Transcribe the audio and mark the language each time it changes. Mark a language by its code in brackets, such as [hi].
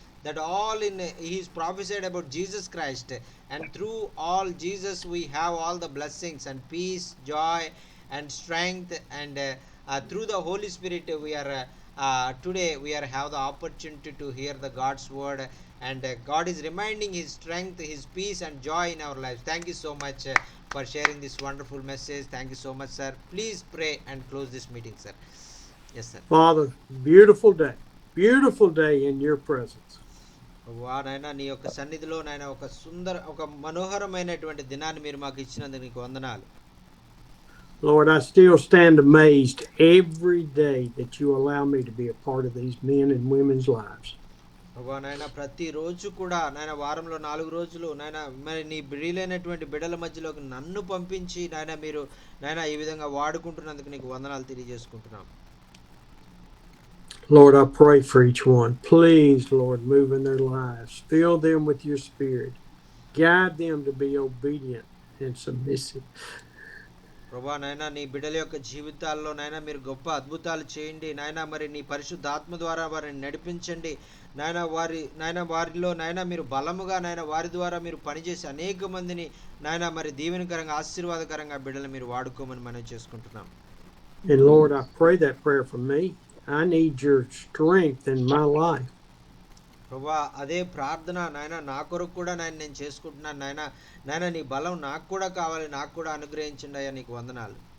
[en] That all in He is prophesied about Jesus Christ, and through all Jesus we have all the blessings and peace, joy and strength, and through the Holy Spirit we are today we are have the opportunity to hear the God's word, and God is reminding His strength, His peace and joy in our lives. Thank you so much for sharing this wonderful message. Thank you so much, sir. Please pray and close this meeting, sir. Yes, sir. Father, beautiful day in your presence. [te] నాయన నీ యొక్క సన్నిధిలో నాయన ఒక మనోహరమైనటువంటి దినాన్ని మీరు మాకు ఇచ్చినందుకు నీకు వందనాలు. [en] Lord, I still stand amazed every day that you allow me to be a part of these men and women's lives. [te] నాయన ప్రతిరోజు కూడా నాయన వారంలో 4 రోజులు నాయన మరి నీ బిడ్డలైనటువంటి బిడ్డల మధ్యలోకి నన్ను పంపించి నాయన మీరు నాయన ఈ విధంగా వాడుకుంటున్నందుకు నీకు వందనాలు తెలియజేసుకుంటున్నాం. [en] Lord, I pray for each one. Please, Lord, move in their lives. Fill them with your spirit. Guide them to be obedient and submissive. [te] ప్రభా నాయన నీ బిడ్డల యొక్క జీవితాల్లో నాయన మీరు గొప్ప అద్భుతాలు చేయండి నాయన. మరి నీ పరిశుద్ధాత్మ ద్వారా వారిని నడిపించండి నాయన. వారిలో నాయన మీరు బలముగా నాయన వారి ద్వారా మీరు పనిచేసి అనేక మందిని నాయన మరి దీవెనకరంగా ఆశీర్వాదకరంగా బిడ్డలు మీరు వాడుకోమని మనం చేసుకుంటున్నాం. [en] And Lord, I pray that prayer for me. I need your strength in my life. [te] ప్రభా అదే ప్రార్థన నాయన నా కొరకు కూడా నేను చేసుకుంటున్నాను నాయన నీ బలం నాకు కూడా కావాలి, నాకు కూడా అనుగ్రహించండి అయ్యా, నీకు వందనాలు.